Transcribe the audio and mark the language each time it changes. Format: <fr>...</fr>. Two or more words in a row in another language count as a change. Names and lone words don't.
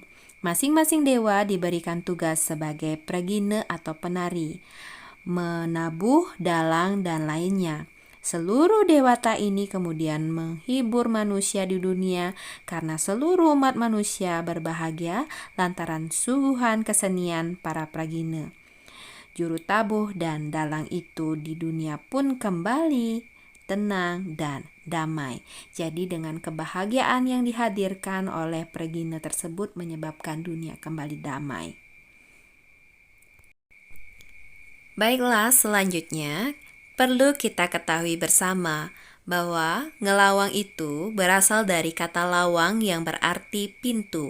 <id>Masing-masing dewa diberikan tugas sebagai pragina atau penari, menabuh, dalang, dan lainnya. Seluruh dewata ini kemudian menghibur manusia di dunia karena seluruh umat manusia berbahagia lantaran suguhan kesenian para pragina. Juru tabuh dan dalang itu di dunia pun kembali tenang dan damai. Jadi dengan kebahagiaan yang dihadirkan oleh pragina tersebut menyebabkan dunia kembali damai. Baiklah, selanjutnya perlu kita ketahui bersama bahwa ngelawang itu berasal dari kata lawang yang berarti pintu.</id>